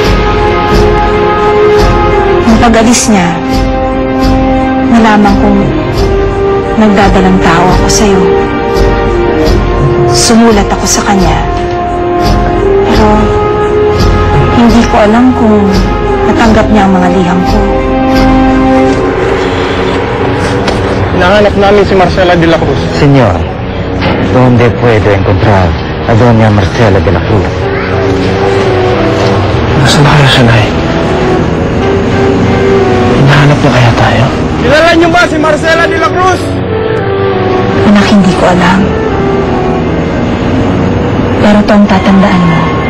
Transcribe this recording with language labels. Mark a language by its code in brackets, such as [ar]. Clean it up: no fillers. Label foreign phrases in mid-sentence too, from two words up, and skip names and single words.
[tl] Nung pag-alis niya, nalaman kong nagdadalang tao ako sa'yo. Sumulat ako sa kanya. Pero hindi ko alam kung natanggap niya ang mga liham ko. Nahanap namin si Marcela de la Cruz. [es] Señor, ¿dónde puedo encontrar a Doña Marcela de la Cruz? [tl] Nasaan na kaya siya, Nay? Hinahanap na kaya tayo? Kilala niyo ba si Marcela de la Cruz? Anak, hindi ko alam. Pero ito ang tatandaan mo.